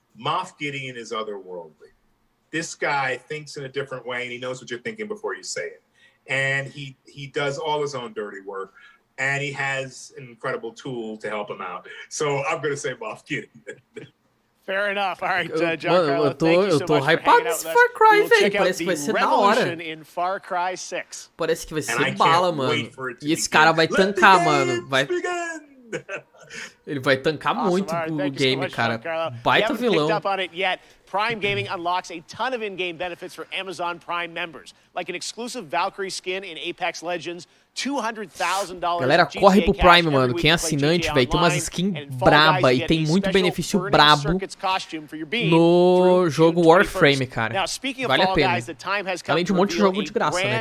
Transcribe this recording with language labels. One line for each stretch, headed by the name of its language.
English: Moff Gideon is otherworldly. This guy thinks in a different way, and he knows what you're thinking before you say it. And he does all his own dirty work, and he has an incredible tool to help him out. So I'm going to say Moff Gideon. Fair enough. All right, John Carlo, thank you so much for
Portuguese: hypado nesse Far Cry, velho. Parece que vai ser da hora.
English: In Far Cry 6.
Portuguese: Parece que vai ser bala, mano. E esse cara vai tancar, mano. Ele vai tancar muito o game, cara. Baita vilão.
English: Prime Gaming unlocks a ton of in-game benefits for Amazon Prime members, like an exclusive Valkyrie skin in Apex Legends, $200,000.
Portuguese: Galera, corre pro Prime, mano. Quem é assinante, velho, tem umas skins braba e tem muito benefício brabo no jogo Warframe, cara. Vale a pena. Além de um monte de jogo de graça, né?